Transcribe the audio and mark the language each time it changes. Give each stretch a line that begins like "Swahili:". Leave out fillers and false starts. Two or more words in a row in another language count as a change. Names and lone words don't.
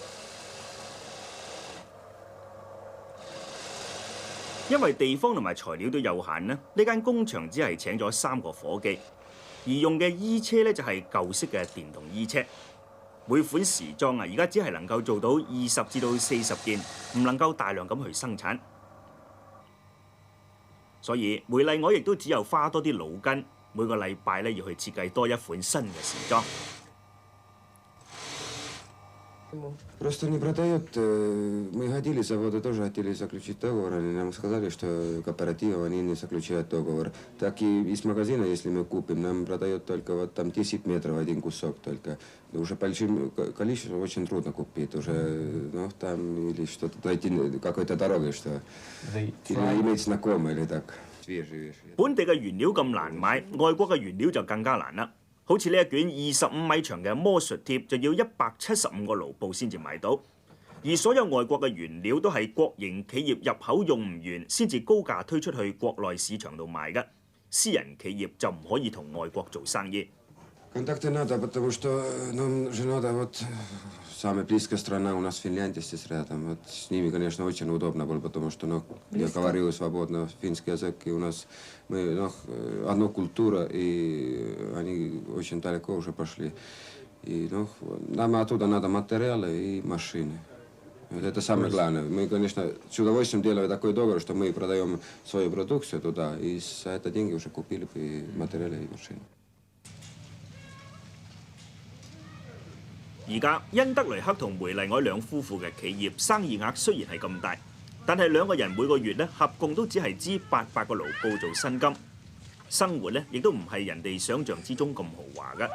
Cantonese: 因為地方同埋材料都有限咧，呢間工場只係請咗3個夥計，而用嘅衣車咧就係舊式嘅電動衣車。每款時裝啊，而家只係能夠做到20至到40件，唔能夠大量咁去生產。所以梅麗愛亦都只有花多啲腦筋，每個禮拜咧要去設計多一款新嘅時裝。
Russian: Просто не продают. Мы ходили, заводы тоже хотели заключить договор. Они нам сказали, что кооперативы они не заключают договор. Так и из магазина, если мы купим, нам продают только вот там 10 метров один кусок только. Уже большим количеством очень трудно купить. Уже, ну, там или что-то найти какой-то дорогой, что или иметь знакомые или так.
Cantonese: 本地嘅原料咁難買，外國嘅原料就更加難啦。好似呢一卷25米長嘅魔術貼就要175個盧布先至買到，而所有外國嘅原料都係國營企業入口用唔完先至高價推出去國內市場度賣嘅，私人企業就唔可以同外國做生意。
Russian: Контакты надо, потому что нам же надо вот самая близкая страна у нас Финляндия здесь рядом. Вот с ними, конечно, очень удобно было, потому что, ну, я говорю свободно финский язык, и у нас мы, ну, одна культура, и они очень далеко уже пошли. И, ну, нам оттуда надо материалы и машины. Это самое главное. Мы, конечно, с удовольствием делаем такой договор, что мы продаем свою продукцию туда, и за это деньги уже купили и материалы и машины.
Cantonese: 而家恩德雷克同梅麗愛兩夫婦嘅企業生意額雖然係咁大，但係兩個人每個月咧合共都只係支800個盧布做薪金，生活咧亦都唔係人哋想象之中咁豪華嘅。